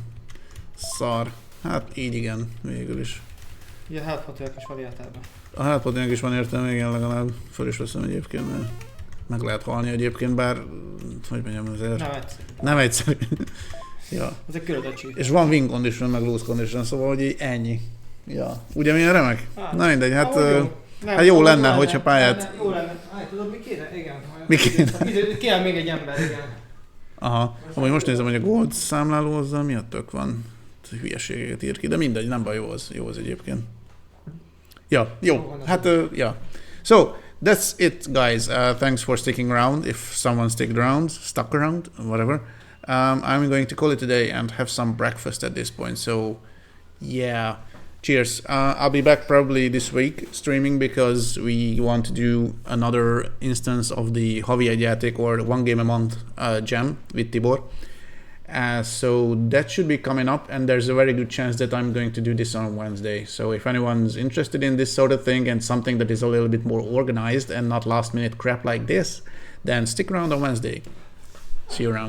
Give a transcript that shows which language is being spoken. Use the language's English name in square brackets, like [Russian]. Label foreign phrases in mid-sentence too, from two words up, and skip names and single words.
[Hungarian] Szar. Hát így igen, végül is. Ugye helpotőek is van értelme. A helpotőnek is van értelme, igen, legalább föl is veszem egyébként, mert meg lehet halni egyébként, bár, hogy mondjam, azért... Nem egyszerű. Ja. Ez egy különösség. És van [English] win condition, [Hungarian] meg [English] lose condition, [Hungarian] szóval, hogy így ennyi. Ja. Ugye milyen remek? Na mindegy, hát... Hát jó lenne, hogyha pályát... Jó lenne. Tudod, mi kéne? Igen. Mi kéne? Kéne még egy ember, igen. Aha. Amúgy most nézem, hogy a gold számlálózzal mi a tök van. Hülyeségeket ír ki, de mindegy, nem baj, jó az egyébként. Ja, jó. Hát, ja. [English] So, that's it, guys. Thanks for sticking around. If someone stuck around, whatever. I'm going to call it a day and have some breakfast at this point. So, yeah. Cheers. I'll be back probably this week streaming because we want to do another instance of the Havi egy játék or one game a month jam with Tibor. So that should be coming up, and there's a very good chance that I'm going to do this on Wednesday. So if anyone's interested in this sort of thing and something that is a little bit more organized and not last minute crap like this, then stick around on Wednesday.